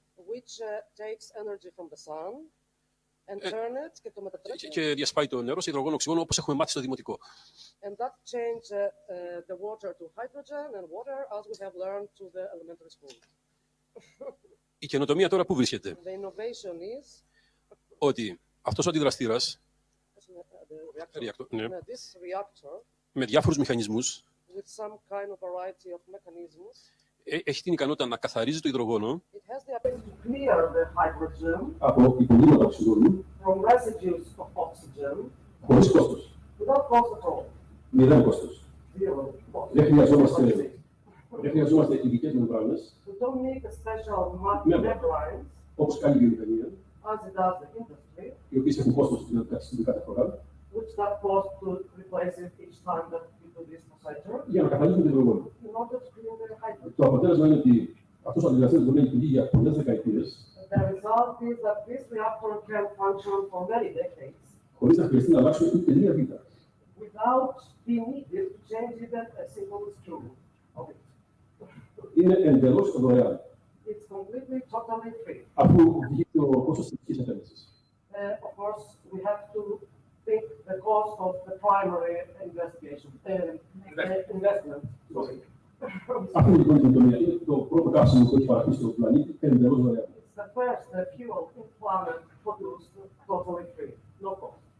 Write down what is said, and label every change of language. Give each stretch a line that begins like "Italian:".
English: which takes energy from the sun and turn it
Greek: και το μετατρέπει. Και διασπάει το νερό σε υδρογόνο οξυγόνο, όπως έχουμε μάθει στο δημοτικό.
English: And that change the water to hydrogen and water as we have learned to the elementary school.
Greek: Η καινοτομία τώρα πού βρίσκεται?
English: The innovation is
Greek: ότι αυτός ο αντιδραστήρας
English: this reactor
Greek: με διάφορους μηχανισμούς
English: with some kind of variety of mechanisms
Greek: έχει την ικανότητα να καθαρίζει το υδρογόνο
English: it has the ability to clear the hydrogen
Greek: από υπολείμματα οξυγόνου
English: from residues of oxygen
Greek: χωρίς κόστος.
English: without cost at all.
Greek: Μηδέν κόστος.
English: Zero cost.
Greek: Δεν χρειαζόμαστε ειδικές μεμβράνες
English: We don't need a special membrane
Greek: όπως κάνει η βιομηχανία,
English: as it does the industry,
Greek: οι οποίες έχουν κόστος στην κάθε φορά,
English: which that cost to replace it each time that we do this procedure
Greek: για να καθαρίζουν το υδρογόνο.
English: in order to clean the hydrogen.
Greek: Το αποτέλεσμα είναι ότι αυτός ο αντιδραστήρας μπορεί να λειτουργεί για πολλές δεκαετίες
English: The result is that this reactor can function for many decades
Greek: χωρίς να χρειαστεί να αλλάξουμε ούτε μία βήτα.
English: without being needed to change even a single screw of it.
Greek: Είναι εντελώς δωρεάν,
English: It's completely, totally free.
Greek: αφού βγει το κόστος της ειδικής επένδυσης.
English: Of course, we have to think the cost of the primary investigation, investment. Sorry.
Greek: Αυτή λοιπόν η καινοτομία είναι το πρώτο καύσιμο που έχει παραχθεί στον πλανήτη εντελώς δωρεάν.
English: It's the first fuel in planet produced totally free, no cost.